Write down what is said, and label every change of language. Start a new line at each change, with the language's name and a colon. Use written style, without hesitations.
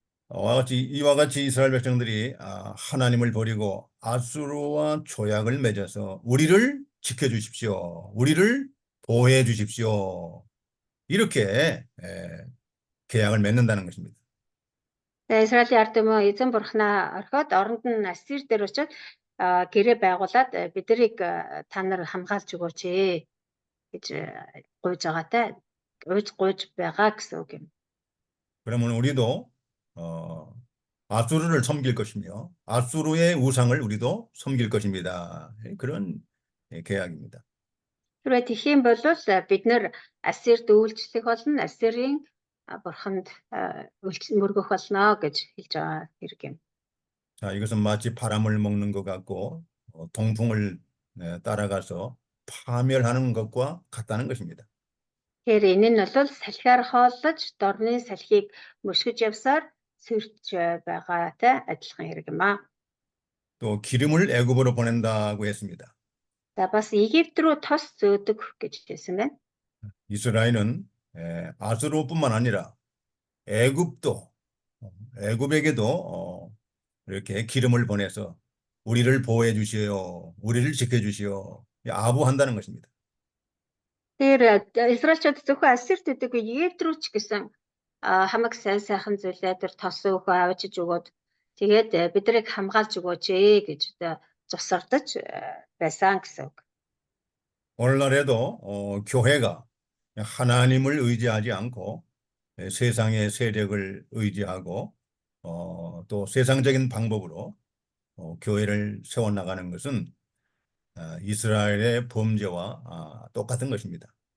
Korean: 이와 같이 이스라엘 백성들이 하나님을 버리고 아수르와 조약을 맺어서 우리를 지켜주십시오. 우리를 보호해 주십시오. 이렇게 계약을 맺는다는 것입니다.
Mongolian: Израилийн ард түмэн эзэн бурхнаа орхиод оронд нь Ассир дээр очиод гэрээ байгуулад биднийг та нар хамгаалж өгөөч гэж гуйж байгаатай гуйж байгаа гэсэн үг юм.
Korean: 그러면 우리도 아수르를 섬길 것이며 아수르의 우상을 우리도 섬길 것입니다. 그런 계약입니다.
Mongolian: Тэрвээ тэгэх юм бол бид нэр Ассирд үйлчлэх болно, Ассирийн бурханд мөргөх болно гэж хэлж байгаа хэрэг юм.
Korean: 자, 이것은 마치 바람을 먹는 것 같고 동풍을 따라가서 파멸하는 것과 같다는 것입니다.
Mongolian: Тэгэхээр энэ нь бол салхиар хооллож дорны салхийг мөшгөж явсаар сэрч байгаатай адилхан хэрэг юм аа.
Korean: 또 기름을 애굽으로 보낸다고 했습니다.
Mongolian: За бас Египт рүү тос зөөдөг гэж хэлсэн байна.
Korean: 이스라엘은 아수르뿐만 아니라 애굽에게도 이렇게 기름을 보내서 우리를 보호해 주시오, 우리를 지켜 주시오, 아부한다는 것입니다.
Mongolian: Тэр Израильчууд зөвхөн Ассирт үдэггүй Египт рүү ч гэсэн хамаг сайхан зүйлээ тэр тос өөхөө авчиж өгөөд тэгээд биднийг хамгаалж өгөөч гэж зусардаж байсан гэсэн үг.
Korean: 오늘날에도 교회가 하나님을 의지하지 않고 세상의 세력을 의지하고 또 세상적인 방법으로 교회를 세워나가는 것은 이스라엘의 범죄와 똑같은 것입니다.